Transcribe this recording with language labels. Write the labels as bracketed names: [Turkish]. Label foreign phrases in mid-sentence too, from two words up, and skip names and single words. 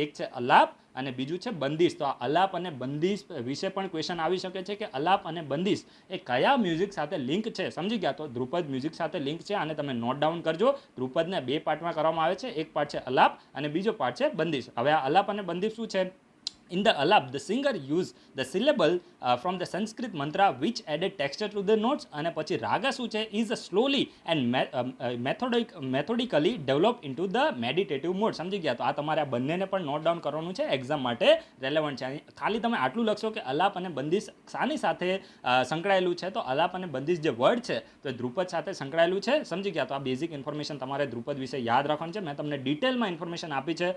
[Gujarati] એક છે અલાપ અને બીજું છે બંદિશ. તો આ અલાપ અને બંદિશ વિશે પણ ક્વેશ્ચન આવી શકે છે કે અલાપ અને બંદિશ એ કયા મ્યુઝિક સાથે લિંક છે. સમજી ગયા? તો ધ્રુપદ મ્યુઝિક સાથે લિંક છે, આને તમે [English] note down [Gujarati] કરજો. ધ્રુપદને 2 પાર્ટમાં કરવામાં આવે છે. એક પાર્ટ છે અલાપ અને બીજો પાર્ટ છે બંદિશ. હવે આ અલાપ અને બંદિશ શું છે? [English] In the alap, the singer used the syllable from the Sanskrit mantra which added texture to the notes. [Gujarati] અને પછી રાગા શું છે [English] is a slowly and methodically developed into the meditative mode. [Gujarati] સમજી ગયા? તો આ તમારે આ બંનેને પણ [English] note down [Gujarati] કરવાનું છે, એક્ઝામ માટે રેલેવન્ટ છે. ખાલી તમે આટલું લખશો કે અલાપ અને બંદિશ શાની સાથે સંકળાયેલું છે, તો અલાપ અને બંદિશ જે વર્ડ છે તો એ ધ્રુપદ સાથે સંકળાયેલું છે. સમજી ગયા? તો આ [English] basic information [Gujarati] તમારે ધ્રુપદ વિશે યાદ રાખવાનું છે. મેં તમને ડિટેલમાં ઇન્ફોર્મેશન આપી છે.